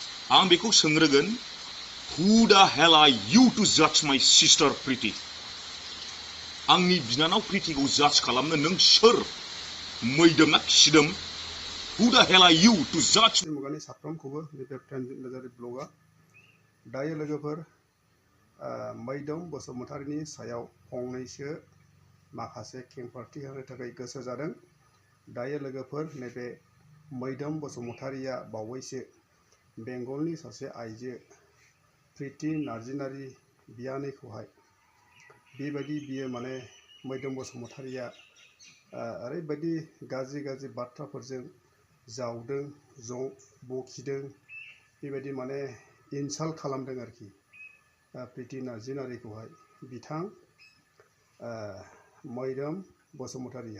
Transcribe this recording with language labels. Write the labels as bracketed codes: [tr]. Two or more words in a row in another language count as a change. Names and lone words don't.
[brx] आं बेखौ सोंग्रोगोन, [en] who the hell are you to judge my sister Preeti? [brx] आंनि बिनानाव प्रीतिखौ जाज खालामनो नों सोर? मैदोम ना खिदोम? [en] Who the hell are you to judge? [brx] मुगानि साफ्रोमखौबो नैबे ट्रेन्डजारि ब्लगा दायो लोगोफोर मैदोम बसुमतारीनि सायाव फंनैसो माखासे खेंफोरथि होनो थाखाय गोसो जादों। दायो लोगोफोर नैबे मैदोम बसुमतारीया बावैसो बेंगलनि सासे आइजो प्रीति नार्जीनारी बियानैखौहाय बेबायदि बियो माने मैदोम बसुमतारीया ओरैबायदि गाज्रि बाथ्राफोरजों जावदों बखिदों, बेबायदि माने इनसाल्ट खालामदों आरोखि प्रीति नार्जीनारीखौहाय बिथां मैदोम बसुमतारीया।